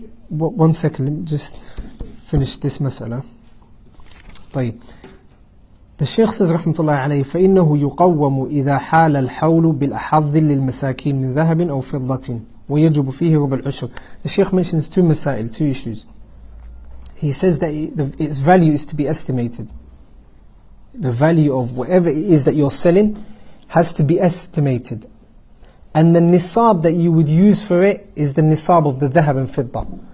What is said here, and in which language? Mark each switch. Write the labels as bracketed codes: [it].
[en] One second, let me just finish this مسألة. [ar] طيب. [en] The Shaykh says [ar] رحمة الله عليه فإنه يقوم إذا حال الحول بالأحظ للمساكين من ذهب أو فضة ويجب فيه ربع العشر. [en] The Shaykh mentions two issues. He says that its value is to be estimated. The value of whatever it is that you're selling has to be estimated. And the nisab that you would use for it is the nisab of the dhahab and fidda.